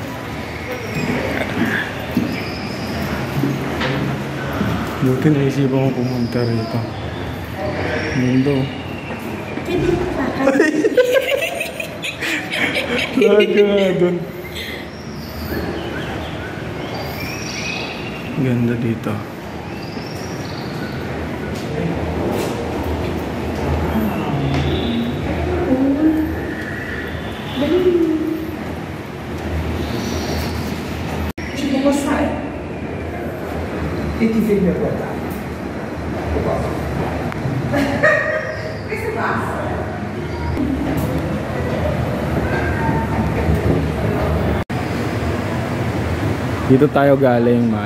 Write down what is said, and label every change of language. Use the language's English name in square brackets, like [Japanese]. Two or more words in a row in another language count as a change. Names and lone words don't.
[Filipino] Buti naisipan ko pumunta rito. Mundo. Lahat ka nga dun. Ganda dito. [Italian] E ti fermi a guardare. Questo basta. [Filipino] Dito tayo galing, man.